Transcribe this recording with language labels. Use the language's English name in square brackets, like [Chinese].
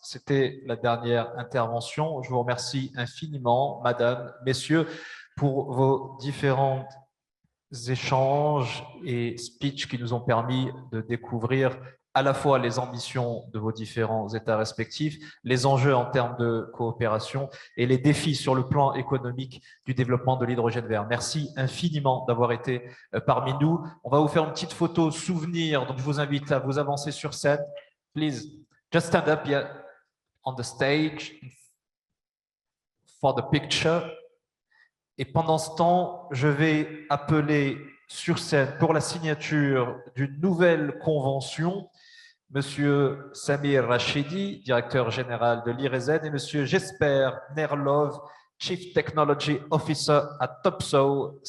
[French] C'était la dernière intervention. Je vous remercie infiniment, Madame, Messieurs, pour vos différents échanges et speeches qui nous ont permis de découvrir à la fois les ambitions de vos différents États respectifs, les enjeux en termes de coopération et les défis sur le plan économique du développement de l'hydrogène vert. Merci infiniment d'avoir été parmi nous. On va vous faire une petite photo souvenir, donc je vous invite à vous avancer sur scène. [English] Please, just stand up here on the stage for the picture. [French] Et pendant ce temps, je vais appeler sur scène pour la signature d'une nouvelle convention Monsieur Samir Rachidi, directeur général de l'IRESEN, et Monsieur Jesper Nerlov, Chief Technology Officer à Topsoe.